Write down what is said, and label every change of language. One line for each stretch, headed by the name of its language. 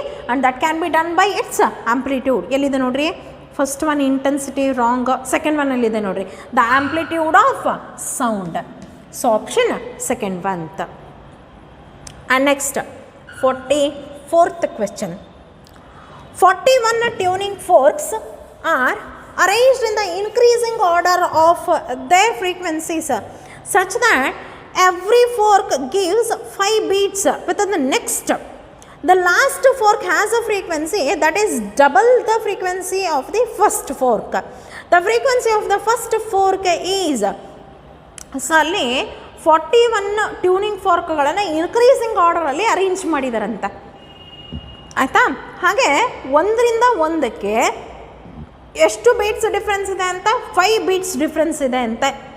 English: And that can be done by its amplitude.
Kannada: ಎಲ್ಲಿದೆ ನೋಡ್ರಿ,
English: First one intensity wrong, second ಒನ್ನಲ್ಲಿದೆ ನೋಡ್ರಿ, the amplitude of sound. So option second ಬಂತ. And next 44th question. 41 tuning forks are arranged in the increasing order of their frequencies such that every fork gives 5 beats within the next. The last fork has a frequency that is double the frequency of the first fork. The frequency of the first fork is,
Kannada: so ಅಲ್ಲಿ 41 tuning ಫಾರ್ಕ್ಗಳನ್ನು increasing ಆರ್ಡರಲ್ಲಿ arrange ಮಾಡಿದಾರಂತ, ಆಯಿತಾ. ಹಾಗೆ ಒಂದರಿಂದ ಒಂದಕ್ಕೆ ಎಷ್ಟು beats difference ಇದೆ ಅಂತ, 5 beats difference ಇದೆ ಅಂತೆ.